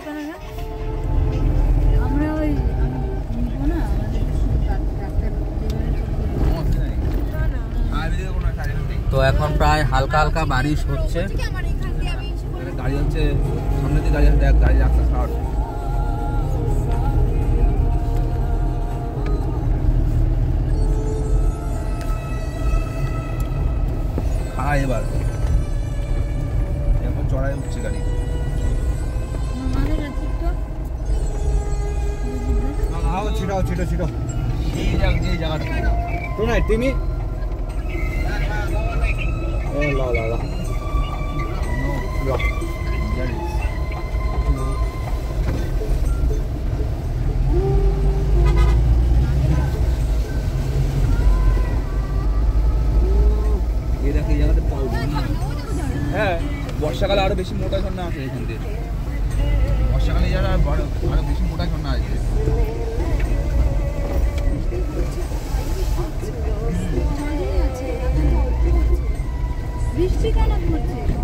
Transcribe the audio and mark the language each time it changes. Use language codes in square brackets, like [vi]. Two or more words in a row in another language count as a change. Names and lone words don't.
[bn] তো এখন প্রায় হালকা হালকা বারিশ হচ্ছে, গাড়ি হচ্ছে সামনে দিয়ে গাড়ি হচ্ছে, গাড়ি রাস্তা শর্ট। এবার এখন চড়াই উঠছে গাড়ি। [ne] छिटो छिटो छिटो [hi] यही जगह [ne] सुनाइ तिमी ए ल ल ल [hi] ये देखो ये जगह [bn] হ্যাঁ বর্ষাকালে আরো বেশি মোটা ঝর্ণা আছে এখান থেকে। বর্ষাকালে যারা আরো বেশি মোটা ঝর্ণা আছে। বৃষ্টি কেন পড়ছে?